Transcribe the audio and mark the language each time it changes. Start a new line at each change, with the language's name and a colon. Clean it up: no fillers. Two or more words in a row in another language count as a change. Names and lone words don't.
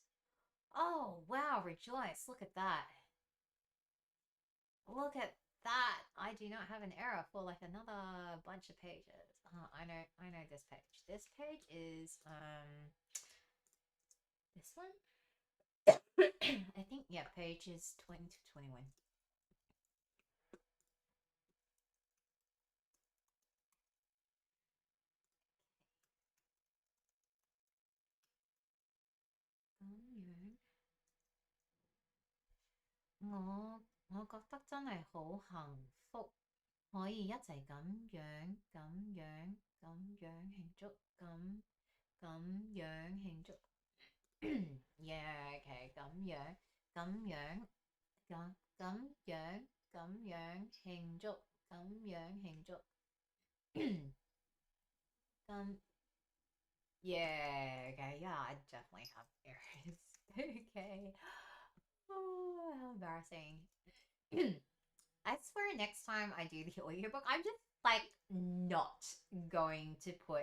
English: Oh wow, rejoice! Look at that. Look at that. I do not have an error for like another bunch of pages. I know this page. This page is this one. I think, yeah, pages 20 to 21.
Cantonese: 我覺得真係好幸福，可以一齊咁樣慶祝，咁樣慶
English: 祝。Yeah, okay,
Cantonese: 咁樣咁樣慶祝，咁樣慶祝。
English: Yeah, okay, yeah, I definitely have errors. Okay. Oh, how embarrassing. I swear next time I do the audiobook, I'm just like not going to put.